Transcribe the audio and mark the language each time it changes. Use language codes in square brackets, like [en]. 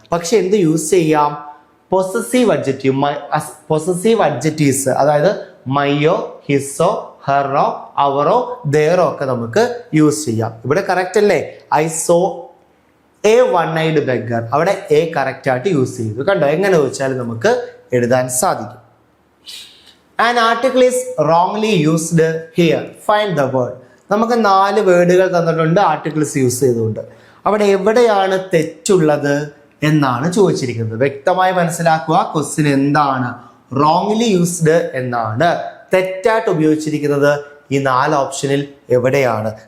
[ml] പക്ഷെ എന്ത് യൂസ് ചെയ്യാം? പൊസസീവ് അഡ്ജക്റ്റീവ്, പൊസസീവ് അഡ്ജക്റ്റീവ്സ്, അതായത് മൈയോ, ഹിസ്സോ, ഹെറോ, അവറോ, ദേറോ ഒക്കെ നമുക്ക് യൂസ് ചെയ്യാം. ഇവിടെ കറക്റ്റ് അല്ലേ? [en] I saw a one eyed beggar, [ml] അവിടെ എ കറക്റ്റ് ആയിട്ട് യൂസ് ചെയ്തു. കണ്ടോ? എങ്ങനെ ചോദിച്ചാലും നമുക്ക് എഴുതാൻ സാധിക്കും. [en] An article is wrongly used here. Find the word. [ml] നമുക്ക് 4 വേർഡുകൾ തന്നിട്ടുണ്ട് ആർട്ടിക്കിൾസ് യൂസ് ചെയ്തുകൊണ്ട്. അവിടെ എവിടെയാണ് തെറ്റുള്ളത് എന്നാണ് ചോദിച്ചിരിക്കുന്നത്. വ്യക്തമായി മനസ്സിലാക്കുക, ക്വസ്റ്റ്യൻ എന്താണ്? റോങ്ലി യൂസ്ഡ് എന്നാണ്. തെറ്റായിട്ട് ഉപയോഗിച്ചിരിക്കുന്നത് ഈ 4 ഓപ്ഷനിൽ എവിടെയാണ്?